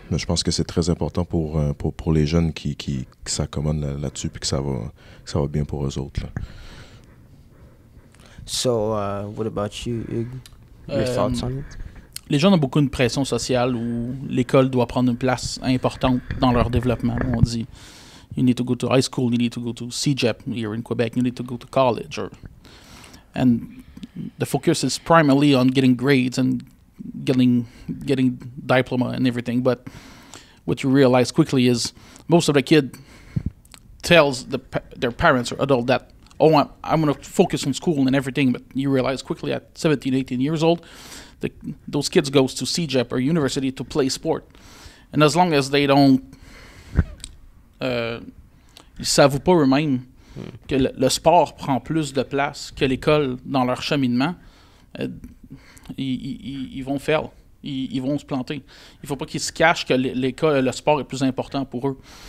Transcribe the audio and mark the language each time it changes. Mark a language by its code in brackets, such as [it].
[fr] Mais je pense que c'est très important pour les jeunes qui s'accommodent là-dessus, puis que ça va bien pour eux autres, là. [en] So, what about you, Hugues? Your thoughts on it? [fr] Les jeunes ont beaucoup une pression sociale où l'école doit prendre une place importante dans leur développement. On dit, [en] you need to go to high school, you need to go to CEGEP here in Quebec, you need to go to college. And the focus is primarily on getting grades and getting diploma and everything. But what you realize quickly is most of the kid tells their parents or adult that, oh, I'm going to focus on school and everything, but you realize quickly at 17, 18 years old, those kids goes to CEGEP or university to play sport. And as long as they don't... [fr] ils savent pas eux-mêmes que le sport prend plus de place que l'école dans leur cheminement, ils vont faire. Ils vont se planter. Il faut pas qu'ils se cachent que l'école, le sport est plus important pour eux.